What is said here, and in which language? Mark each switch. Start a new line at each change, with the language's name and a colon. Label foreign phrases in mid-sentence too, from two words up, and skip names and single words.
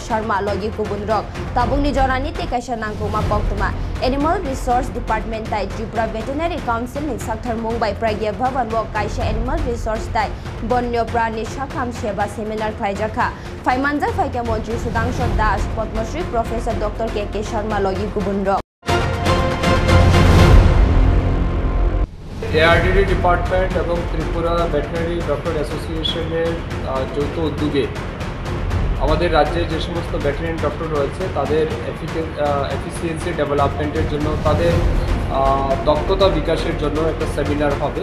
Kok Borok: Sharma logi kubunrok Tabung ni jorani te kaisa nangkuma koktoma Animal Resource Department tai Tripura Veterinary Council ni sakthar Mumbai Pragya Bhavan lo kaisa Animal Resource tai Bonyo Prani Shakham Seba seminar Jaka Phaimanjak Phaika Montri Sudhanshu Das Padmasri Professor Dr. K.K. Sharma logi kubunrok
Bangla: ARDD ডিপার্টমেন্ট এবং ত্রিপুরা
English: veterinary doctor
Bangla: অ্যাসোসিয়েশনের যৌথ উদ্যোগে আমাদের রাজ্যে যে সমস্ত ভেটেরিনারি ডক্টর রয়েছে তাদের
English: efficiency developmenter
Bangla: জন্য তাদের দক্ষতা বিকাশের জন্য একটা সেমিনার হবে।